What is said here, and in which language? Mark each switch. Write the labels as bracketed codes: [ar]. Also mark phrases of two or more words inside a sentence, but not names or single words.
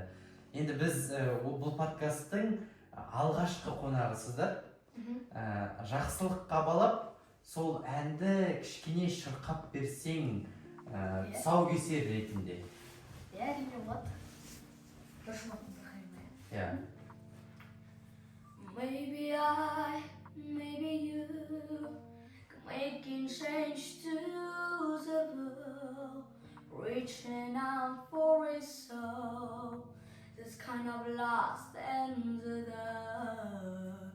[kk] Енді біз бұл подкасттың алғашқы қонағысыздар. Жақсылыққа балап, сол әнді кішкене шырқап берсең, тұсаукесер ретінде. Иә, әрине болады. Дұршыматын Иә. [en] Maybe I, maybe you, making change to the world, reaching out for a soul, this kind of lost and the dark.